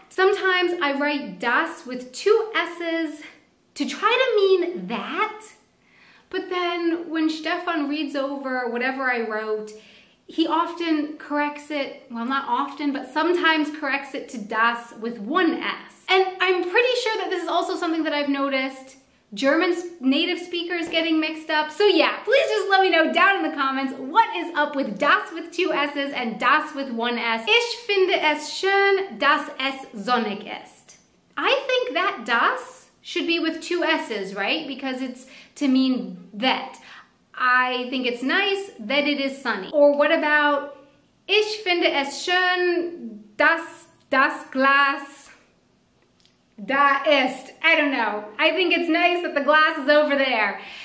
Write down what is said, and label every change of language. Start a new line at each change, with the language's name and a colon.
English: Sometimes I write das with two S's to try to mean that, but then when Stefan reads over whatever I wrote, he often corrects it, well not often, but sometimes corrects it to das with one S. And I'm pretty sure that this is also something that I've noticed German native speakers getting mixed up. So yeah, please just let me know down in the comments what is up with das with two S's and das with one S.
German: Ich finde es schön, dass es sonnig ist.
English: I think that das should be with two S's, right? Because it's to mean that. I think it's nice that it is sunny. Or what about
German: ich finde es schön, dass das Glas da ist.
English: I don't know. I think it's nice that the glass is over there.